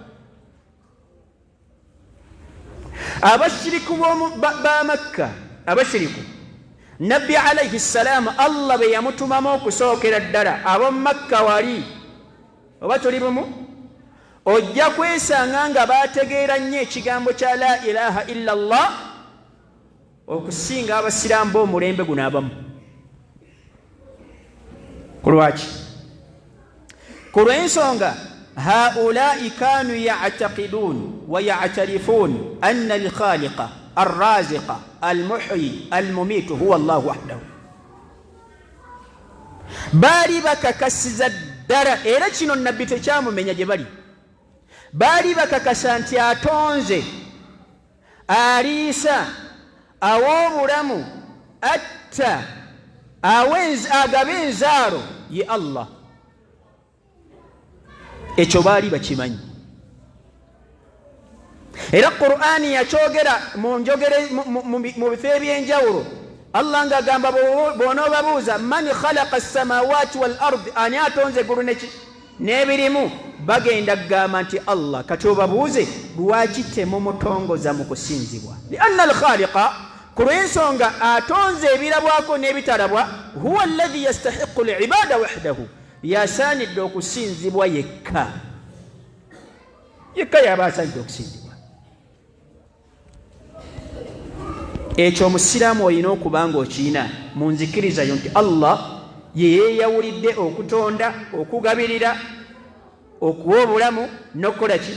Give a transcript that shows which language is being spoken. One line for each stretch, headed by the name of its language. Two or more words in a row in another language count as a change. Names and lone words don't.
Ganda: Abashiriku ba Makka, abashiriku Nabbi
Arabic: عليه السلام
Ganda: Allah be yamutumamu okusookera ddala ab'omu Makka wali oba tuli bumu, ojja kwesanga nga baategeera nnyo ekigambo kya
Arabic: لا إله إلا الله
Ganda: okusinga abasiraamu b'omulembe guno abamu. Ku lwaki? Ku lw'ensonga
Arabic: هؤلاء كانوا يعتقدون ويعترفون أن الخالق الرازق المحيي المميت هو الله وحده.
Ganda: Baali bakakasiza ddala, era kino nabbi tekyamumenya gye bali. Baali bakakasa nti atonze, aliisa, awa obulamu, atta, agaba enzaalo ye Allah. Ekyo baali bakimanyi. Era Qur'ani yakyogera mu bifo ebyenjawulo. Allah ng'agamba bw'onoobabuuza
Arabic: من خلق السماوات والأرض,
Ganda: ani atonze eggulu n'ebirimu, bagenda kugamba nti Allah. Kati obabuuze lwaki temumutongoza mu kusinzibwa?
Arabic: لأن الخالق,
Ganda: ku lw'ensonga atonze ebirabwako n'ebitalabwa,
Arabic: هو الذي يستحق العبادة وحده,
Ganda: yasaanidde okusinzibwa yekka. Yekka y'aba asaanidde okusinzibwa. Ekyo omusiraamu olina okuba ng'okiina mu nzikirizayo nti Allah ye yeeyawulidde okutonda, okugabirira, okuwa obulamu n'okukola ki?